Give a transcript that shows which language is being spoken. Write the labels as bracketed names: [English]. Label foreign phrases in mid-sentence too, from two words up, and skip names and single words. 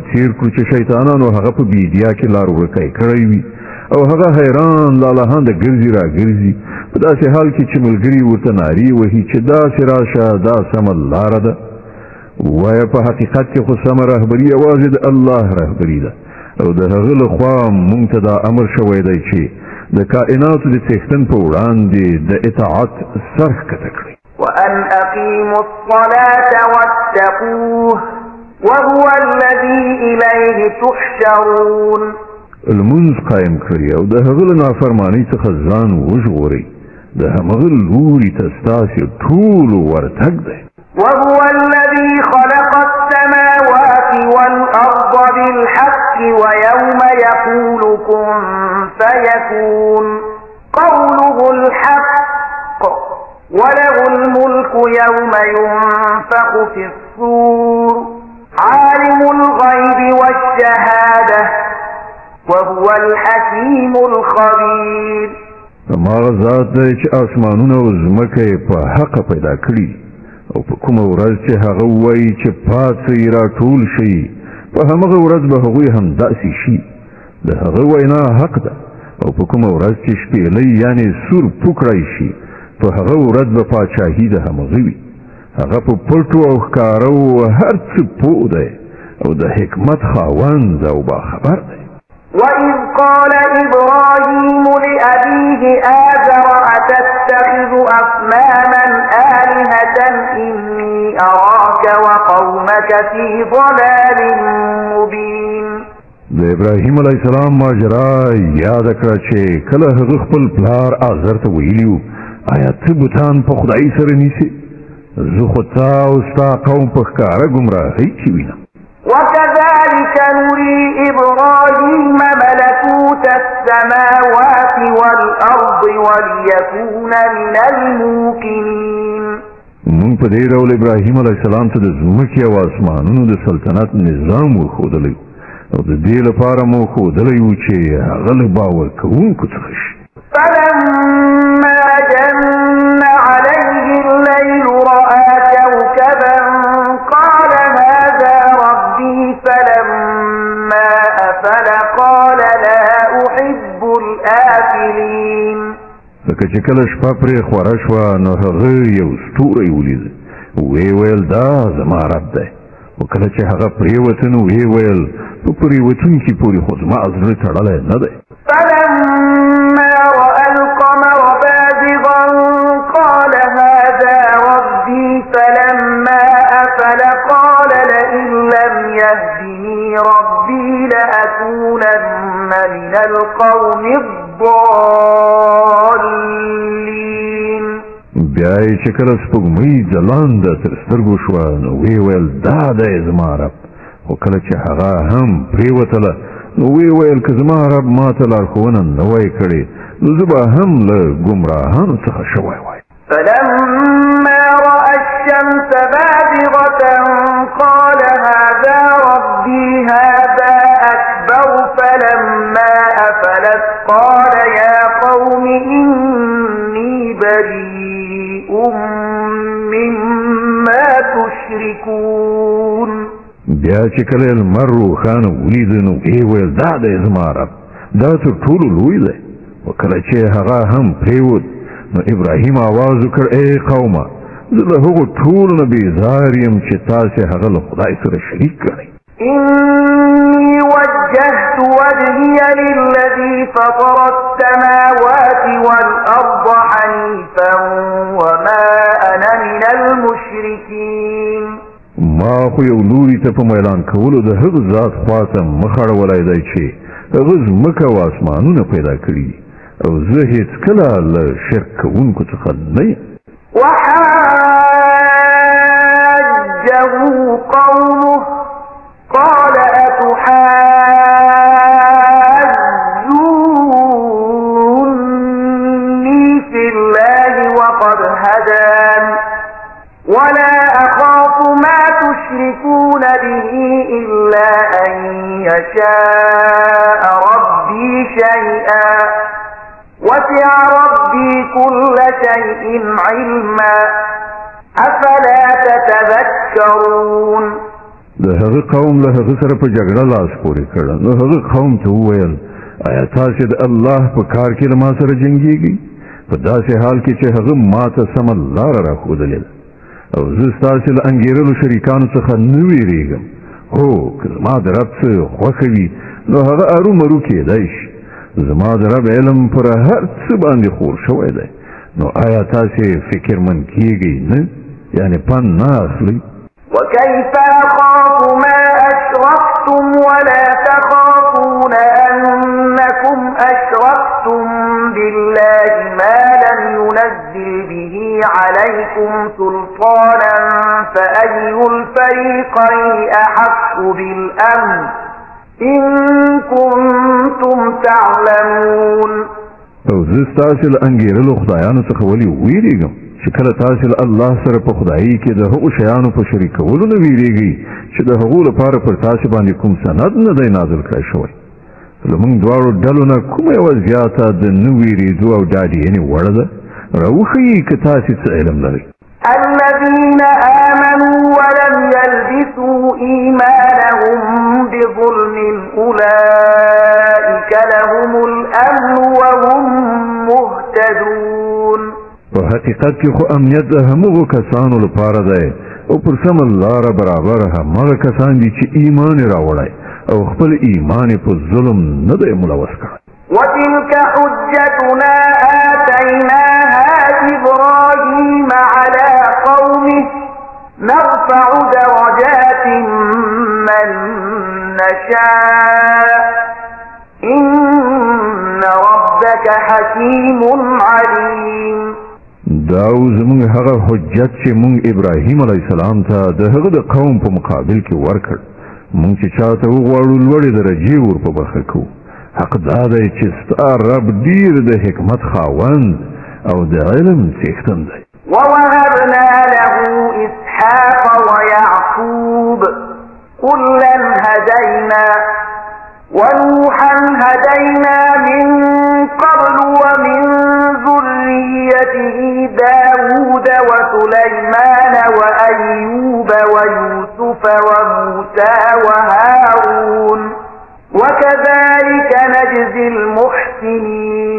[Pashto] څیر کړو چې شیطانانو هغه په بیدیا کې لار ورکی کړی وي او هغه حیران لالهانده ګرځي راګرځي په داسې حال کې چې ملګري ورته نارې وهي چې داسې راشه دا سمه لاره ده وایه په حقیقت کې خو سمه رهبري یوازې د الله رهبري ده او د هغه له خوا موږ ته دا امر شوی دی چې د کائناتو د څښتن په وړاندې د اطاعت سر ښکته کړئ. [Arabic] وأن أقيموا الصلاة واتقوه وهو الذي إليه تحشرون. [Pashto] المنځ قائم کړئ او د هغه له نافرمانۍ څخه ځان وژغورئ د همغه لوري ته ستاسې ټولو ورتګ دی. [Arabic] وهو الذي خلق السماوات والأرض بالحق ويوم يقول كن فيكون قوله الحق وله الملك يوم ينفخ في الصور عالم الغيب والشهادة وهو الحكيم الخبير. [Pashto] هماغه ذات دی چې اسمانونه او ځمکه یې په حقه پیدا کړي او په کومه ورځ چې هغه وایي چې پاڅئ راټول شئ په همغه ورځ به هغوی هم داسې شي د هغه وینا حق ده او په کومه ورځ چې شپېلۍ یعنې سور پوکړی شي په هغه ورځ به پاچاهي د همغه وي هغه په پټو او ښکاره هر څه پوه دی او د حکمت خاوند او باخبر دی [Arabic] وَإِذْ قَالَ إِبْرَاهِيمُ لِأَبِيهِ آزَرَ أَتَتَّخِذُ أَصْنَامًا آلِهَةً إِنِّي أَرَاكَ وَقَوْمَكَ فِي ضَلَالٍ مُبِينٍ [Pashto] د ابراهیم [Arabic] علیه السلام [Pashto] ماجرا یاد کړه چې کله هغه خپل پلار آزر ته ویلیو آیا ته بوتان په خدای سره نیسې زه خو تا او ستا قوم په ښکاره ګمراهۍ کې وینم [Arabic] وكذلك نري إبراهيم ملكوت السماوات والأرض وليكون من الموقنين [Pashto] مونږ په دې ډول ابراهیم [Arabic] علیه السلام [Pashto] ته د ځمکې او اسمانونو د سلطنت نظام ورښودلی او د دې لپاره مو ښودلی و چې هغه له باور کوونکو څخه شي [Arabic] فلما جن عليه الليل رأى كوكبا قال هذا ربي فلما أفل قال لا أحب الآفلين [Pashto] لکه چې کله شپه پرې خوره شوه نو هغه یو ستوری ولید ویې ویل دا زما رب دی او کله چې هغه پرېوته نو ویې ویل په پرېوتونکي پورې خو زما زړه تړلی نه دی [Arabic] فلما رأى القمر بازغا قال هذا ربي فلما أفل قال لئن لم يهدني ربي لأكونن من القوم الضالين [Pashto] بیا یې چې کله سپوږمۍ ځلانده تر سترګو شوه نو ویې ویل دا دی زما رب خو کله چې هغه هم پرېوتله نو ویې ویل که زما رب ما ته لارښوونه نه وای کړې نو زه به هم له ګمراهانو څخه شوی وای [Arabic] فلما رأى الشمس بازغة قال هذا ربي هذا أكبر فلما أفلت قال يا قوم إني بريء مما تشركون [Pashto] بیا چې کله لمر روښانه ولید نو ویې ویل دا دی زما رب دا تر ټولو لوی دی و کله چې هغه هم پرېوت نو ابراهیم آواز وکړ ای قومه زه له هغو ټولو نه بیزار یم چې تاسې هغه له خدای سره شریک کړئ [Arabic] إني وجهت وجهي للذي فطر السماوات والأرض حنيفا وما أنا من المشركين [Pashto] ما خو یو لوري ته په میلان کولو د هغه ذات خواته مخ اړولی دی چې هغه ځمکه او اسمانونه پیدا کړي او زه هېڅکله له شرک کوونکو څخه نه یم [Arabic] وحاجه قومه قال أتحاجوني في الله وقد هدان ولا أخاف ما تشركون به إلا أن يشاء ربي شيئا وسع ربي كل شيء علما أفلا تتذكرون [Pashto] د هغه قوم له هغه سره په جګړه لاس پورې کړ نو هغه قوم ته وویل آیا تاسې د الله په کار کې له ما سره جنګېږئ په داسې حال کې چې هغه ما ته سمه لاره راښودلې ده او زه ستاسې له انګېرلو شریکانو څخه نه وېرېږم هو که زما د رب څه خوښه وي نو هغه ارومرو کېدی شي زما د رب علم پر هر څه باندې خور شوی دی نو آیا تاسې فکرمند کېږئ نه یعنې پند نه اخلئ [Arabic] وكيف أخاف ما أشركتم ولا تخافون أنكم أشركتم بالله ما لم ينزل به عليكم سلطانا فأي الفريقين أحق بالأمن إن كنتم تعلمون [Pashto] او زه ستاسې له انګېرلو خدایانو څخه ولې ویرېږم چې کله تاسې له الله سره په خدایي کې د هغو شیانو په شریکولو نه ویرېږئ چې د هغو لپاره پر تاسې باندې کوم سند نه دی نازل کړی شوی له موږ دواړو ډلو نه کومه یوه زیاته د نه ویرېدو او ډاډیېنې وړه ده راوښیي که تاسې څه علم لرئ [Arabic] الذين آمنوا ولم يلبسوا إيمانهم بظلم أولئك لهم الأمن [Pashto] حقیقت کې خو امنیت د همغو کسانو لپاره دی او پر سمه لاره برابر همغه کسان دي چې ایمان یې راوړی او خپل ایمان په ظلم نه دی ملوث کړی. [Arabic] وتلك حجتنا آتيناها إبراهيم على قومه نرفع درجات من نشاء إن ربك حكيم عليم. [Pashto] داو زمونږ هغه حجت چې مونږ ابراهیم [Arabic] علیه السلام [Pashto] ته د هغه د قوم په مقابل کې ورکړ، مونږ چې چاته وغواړو لوړې درجې ور په برخه کوو. حق دا دی چې ستا رب ډیر د حکمت خاوند او د علم څښتن دی. [Arabic] ووهبنا له إسحاق ويعقوب كلا هدينا ونوحا هدينا من قبل ومن ذريته داود وسليمان وأيوب ويوسف وموسى وهارون وكذلك نجزي المحسنين.